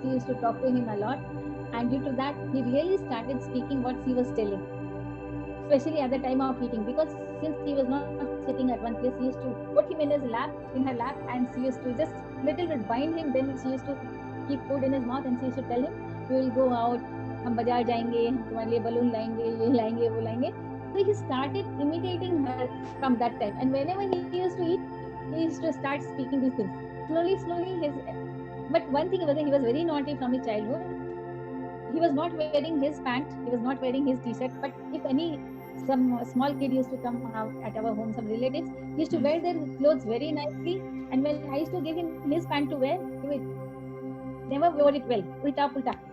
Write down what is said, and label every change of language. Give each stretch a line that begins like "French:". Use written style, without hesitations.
English: She used to talk to him a lot, and due to that, he really started speaking what she was telling, especially at the time of eating, because since he was not sitting at one place, she used to put him in her lap, and she used to just little bit bind him. Then she used to keep food in his mouth, and she used to tell him, "We will go out.
Hindi: हम बाजार जाएंगे, हम तुम्हारे लिए balloon लाएंगे, ये लाएंगे, वो लाएंगे."
English: So he started imitating her from that time, and whenever he used to eat, he used to start speaking these things. Slowly, but one thing was that he was very naughty from his childhood. He was not wearing his pant, he was not wearing his t-shirt, but if some small kid used to come out at our home, some relatives, he used to wear their clothes very nicely, and when I used to give him his pant to wear, he never wore it well, ulta.